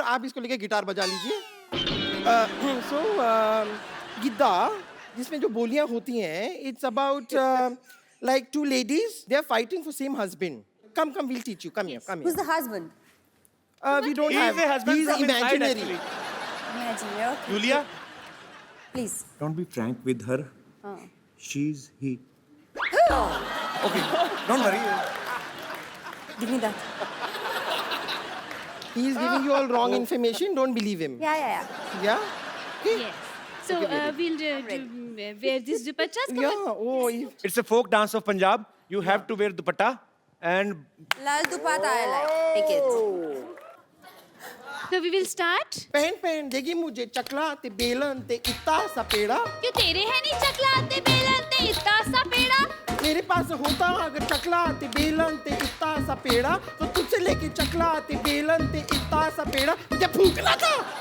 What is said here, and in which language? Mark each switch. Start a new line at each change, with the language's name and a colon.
Hindi: आप इसको लेके गिटार बजा लीजिए।
English: So Giddha, जिसमें जो बोलियां होती हैं, it's about like two ladies. They are fighting for same husband. Come, we'll teach you. Come here. Who's the husband? We don't He have. is a husband He's from inside, imaginary. actually. Imaginary. Okay. Julia, Please. Don't be frank with her. She's he. okay, don't worry. Give me that. He is giving you all wrong information. Don't believe him. Yeah. Yeah? Yes. So we'll wear this dupattas. Come on. Yeah. Oh, It's a folk dance of Punjab. You have to wear dupatta and Lal dupatta I like. Take it. So we will start.
Hindi: पहन देगी मुझे चकला ते बेलन ते इत्ता सा पेड़ा। क्यों तेरे है नहीं चकला ते बेलन ते इतना सा पेड़ा? मेरे पास होता अगर चकला ते बेलन ते इत्ता सा पेड़ा, तो तुझसे लेके चकला ते बेलन ते इत्ता सा पेड़ा मुझे फूकना था।